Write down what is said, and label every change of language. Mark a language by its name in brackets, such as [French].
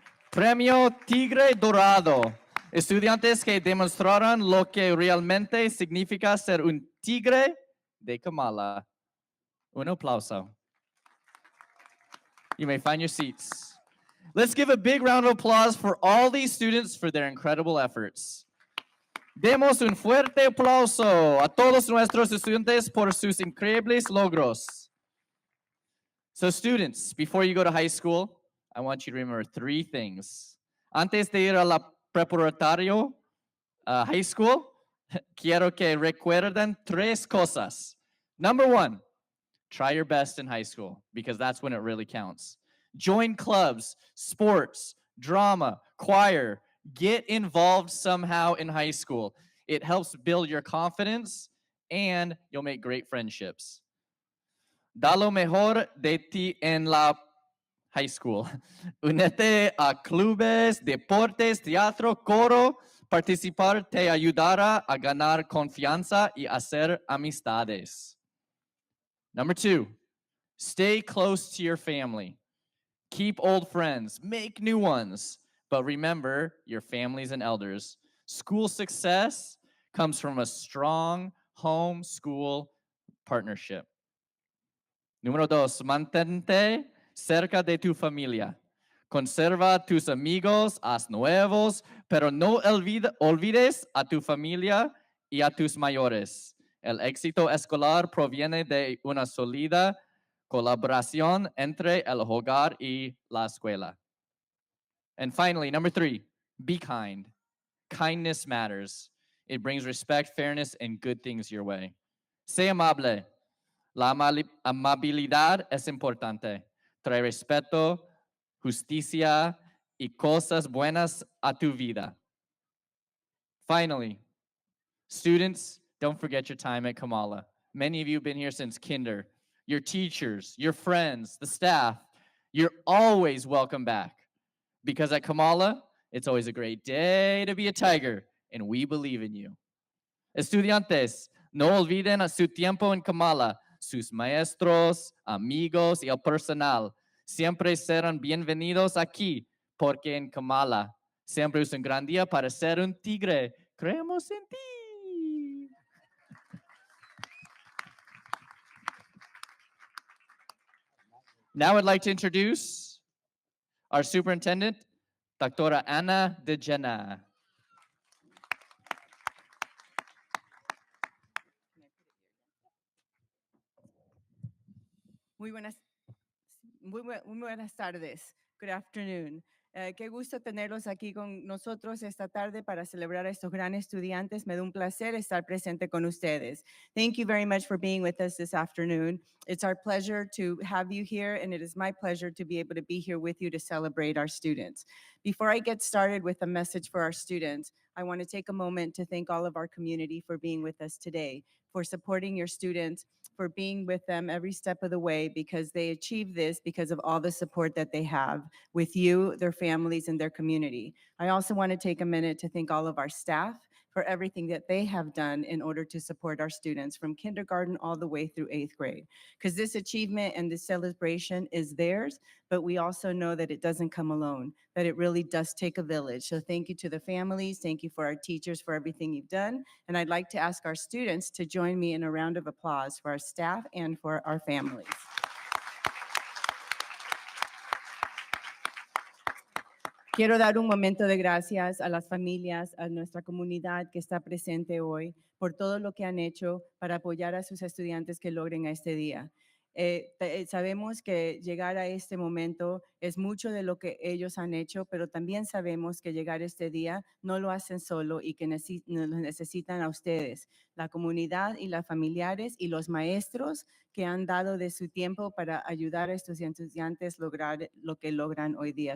[Spanish] Premio Tigre Dorado. Estudiantes que demostraron lo que realmente significa ser un tigre de Kamala. Un aplauso. [English] You may find your seats. Let's give a big round of applause for all these students for their incredible efforts. [Spanish] Demos un fuerte aplauso a todos nuestros estudiantes por sus increíbles logros. [English] So students, before you go to high school, I want you to remember 3 things. [Spanish] Antes de ir a la preparatorio [English] high school, [Spanish] quiero que recuerden 3 cosas. [English] Number 1, try your best in high school because that's when it really counts. Join clubs, sports, drama, choir. Get involved somehow in high school. It helps build your confidence and you'll make great friendships. [Spanish] Da lo mejor de ti en la [English] high school. [Spanish] Únete a clubes, deportes, teatro, coro. Participar te ayudará a ganar confianza y hacer amistades. [English] Number 2, stay close to your family. Keep old friends, make new ones, but remember your families and elders. School success comes from a strong home-school partnership. [Spanish] Número 2, mantente cerca de tu familia. Conserva tus amigos, haz nuevos, pero no olvides a tu familia y a tus mayores. El éxito escolar proviene de una sólida colaboración entre el hogar y la escuela. [English] And finally, number 3, be kind. Kindness matters. It brings respect, fairness, and good things your way. [Spanish] Sé amable. La amabilidad es importante. Trae respeto, justicia, y cosas buenas a tu vida. [English] Finally, students, don't forget your time at Kamala. Many of you have been here since kinder. Your teachers, your friends, the staff, you're always welcome back. Because at Kamala, it's always a great day to be a tiger, and we believe in you. [Spanish] Estudiantes, no olviden a su tiempo en Kamala. Sus maestros, amigos y el personal siempre serán bienvenidos aquí, porque en Kamala siempre es un gran día para ser un tigre. Creemos en ti. [English] Now I'd like to introduce our superintendent, Doctora Ana de Jena. [Spanish] Muy buenas, muy buenas tardes. [English] Good afternoon. [Spanish] Qué gusto tenerlos aquí con nosotros esta tarde para celebrar a estos grandes estudiantes. Me da un placer estar presente con ustedes. [English] Thank you very much for being with us this afternoon. It's our pleasure to have you here, and it is my pleasure to be able to be here with you to celebrate our students. Before I get started with a message for our students, I want to take a moment to thank all of our community for being with us today, for supporting your students, for being with them every step of the way, because they achieve this because of all the support that they have with you, their families, and their community. I also want to take a minute to thank all of our staff for everything that they have done in order to support our students from kindergarten all the way through 8th grade. Because this achievement and this celebration is theirs, but we also know that it doesn't come alone, that it really does take a village. So thank you to the families, thank you for our teachers for everything you've done, and I'd like to ask our students to join me in a round of applause for our staff and for our families. [Spanish] Quiero dar un momento de gracias a las familias, a nuestra comunidad que está presente hoy, por todo lo que han hecho para apoyar a sus estudiantes que logren este día. Sabemos que llegar a este momento es mucho de lo que ellos han hecho, pero también sabemos que llegar a este día no lo hacen solo y que nos necesitan a ustedes, la comunidad y las familiares y los maestros que han dado de su tiempo para ayudar a estos estudiantes a lograr lo que logran hoy día.